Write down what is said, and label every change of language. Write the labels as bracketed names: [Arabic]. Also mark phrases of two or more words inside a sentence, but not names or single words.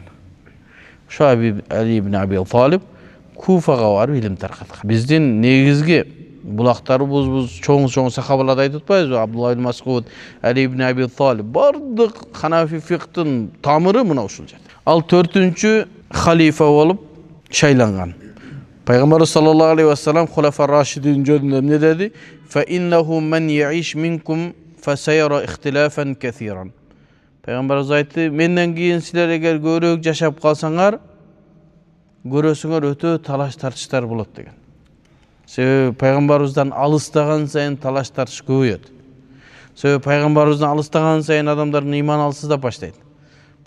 [Kyrgyz] Ошо Ali ibn Abi Talib Куфага барып илим таркаткан. Биздин негизги булактарыбыз чоң сахабаларды айтып атпайбызбы? Абдулла ибн Мас'уд, Ali ibn Abi Talib бардык Ханафи фикhtын тамыры мына ушул жерде. Ал 4-чү халифа болуп шайланган. Пайгамбар [Arabic] صلى الله عليه وسلم [Kyrgyz] Хулафа Рашидин жөнүндө эмне деди? [Arabic] فإنه من يعش منكم فسيرى اختلافا كثيرا. [Kyrgyz] Пайгамбарыбыз айтты, менден кийин силер эгер көбүрөөк жашап калсаңар, көрөсүңөр өтө талаш тартыштар болот деген. Себеби пайгамбарыбыздан алыстаган сайын талаш тартыш көбөйөт. Себеби пайгамбарыбыздан алыстаган сайын адамдардын иманы алсыздап баштайт.